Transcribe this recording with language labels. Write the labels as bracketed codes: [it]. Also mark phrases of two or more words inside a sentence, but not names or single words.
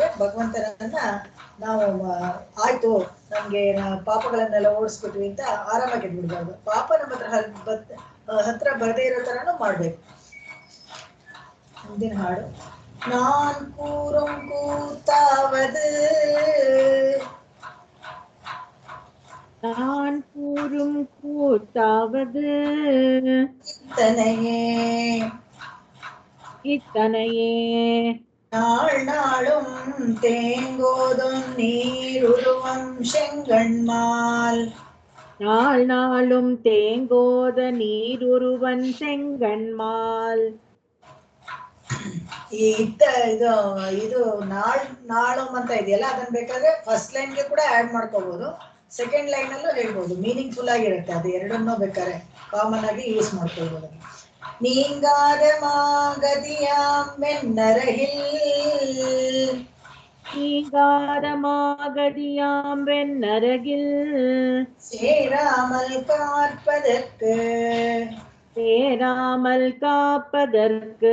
[kn] ಭಗವಂತನನ್ನ ನಾವು ಆಯ್ತು ನಮ್ಗೆ ಪಾಪಗಳನ್ನೆಲ್ಲ ಓಡಿಸ್ಬಿಟ್ವಿ ಅಂತ ಆರಾಮಾಗಿ ಬಿಡ್ಬಾರ್ದು. ಪಾಪ ನಮ್ಮ ಹತ್ರ ಬರದೇ ಇರೋ ಥರನೂ ಮಾಡ್ಬೇಕು. ಮುಂದಿನ ಹಾಡು. [ta] நான் கூறும் கூத்தாவது நான் கூறும் கூத்தாவது இத்தனையே இத்தனையே நாள் நாளும் தேங்கோதும் நீருருவம் செங்கண்மால் நாள் நாளும் தேங்கோத நீருருவன் செங்கண்மால். [kn] ಇದು ನಾಳು ಅಂತ ಇದೆಯಲ್ಲ, ಅದನ್ನ ಬೇಕಾದ್ರೆ [en] first line [kn] ಕೂಡ ಆಡ್ ಮಾಡ್ಕೋಬಹುದು, [en] second line [kn] ಅಲ್ಲೂ ಹೇಳ್ಬೋದು. ಮೀನಿಂಗ್ಫುಲ್ ಆಗಿರುತ್ತೆ. ಅದು ಎರಡನ್ನೂ ಬೇಕಾದ್ರೆ ಕಾಮನ್ ಆಗಿ ಯೂಸ್ ಮಾಡ್ಕೊಳ್ಬೋದು. [ta] நீங்காத மாகதியாம் வெண்ணரகில் நீங்காத மாகதியாம் வெண்ணரகில் சேராமல் காப்பதற்கு சேராமல் காப்பதற்கு